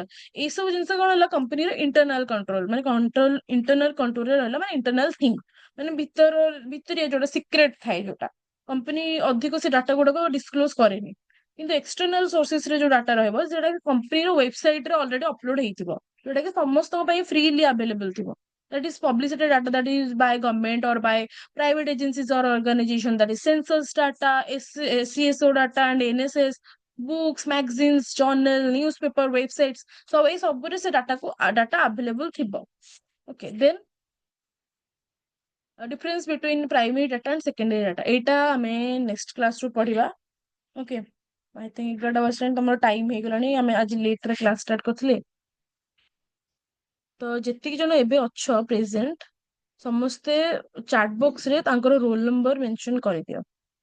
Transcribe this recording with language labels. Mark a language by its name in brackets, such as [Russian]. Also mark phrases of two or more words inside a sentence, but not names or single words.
[Odia] ଏଇ ସବୁ ଜିନିଷ କଣ ହେଲା କମ୍ପାନୀର [English] internal control, [Odia] ମାନେ ଇଣ୍ଟରନାଲ କଣ୍ଟ୍ରୋଲରେ ରହିଲା, ମାନେ [English] internal thing, [Odia] ମାନେ ଭିତରିଆ ଯୋଉଟା ସିକ୍ରେଟ ଥାଏ, ଯୋଉଟା କମ୍ପାନୀ ଅଧିକ ସେ ଡାଟା ଗୁଡାକ ଡିସକ୍ଲୋଜ କରେନି। କିନ୍ତୁ [English] external sources [Odia] ରେ ଯୋଉ ଡାଟା ରହିବ, ଯୋଉଟା କି କମ୍ପାନୀର ୱେବସାଇଟ ରେ [English] already upload [Odia] ହେଇଥିବ, ଯୋଉଟା କି ସମସ୍ତଙ୍କ ପାଇଁ [English] freely available [Odia] ଥିବ। [English] That is publicity data that is by government or by private agencies or organization, that is census data, CSO data and NSS, books, magazines, journal, newspaper, websites, so [Odia] ଏଇ ସବୁରେ ସେ ଡାଟା [English] available ଥିବ। Okay, then difference between primary data and secondary data, [Odia] ଏଇଟା ଆମେ [English] next class [Odia] ରୁ ପଢିବା। [English] Okay, I think [Odia] 11ଟା ବସିଲାଣି, ତମର ଟାଇମ ହେଇଗଲାଣି, ଆମେ ଆଜି ଲେଟ ରେ [English] class start [Odia] କରିଥିଲେ। ତ ଯେତିକି ଜଣ ଏବେ ଅଛ ପ୍ରେଜେଣ୍ଟ, ସମସ୍ତେ [English] chat box [Odia] ରେ ତାଙ୍କର [English] roll number mention [Odia] କରିଦିଅ।